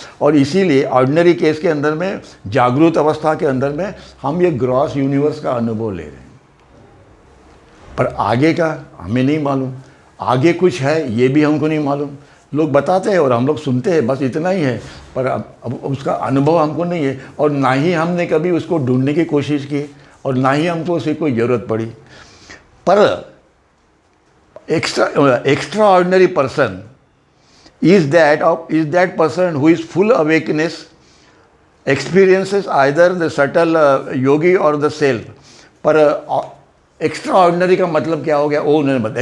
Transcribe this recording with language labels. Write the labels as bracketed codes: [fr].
[hi] और इसीलिए ordinary case के अंदर में, जागरूक अवस्था के अंदर में हम ये ग्रॉस यूनिवर्स का अनुभव ले रहे हैं, पर आगे का हमें नहीं मालूम। आगे कुछ है ये भी हमको नहीं मालूम। लोग बताते हैं और हम लोग सुनते हैं, बस इतना ही है। पर अब उसका अनुभव हमको नहीं है और ना ही हमने कभी उसको ढूंढने की कोशिश की और ना ही हमको उसकी कोई ज़रूरत पड़ी। [en] पर extraordinary person is that person who is full awakeness experiences either the subtle yogi or the self। [hi] पर एक्स्ट्रा ऑर्डिनरी का मतलब क्या हो गया? वो उन्होंने बताया।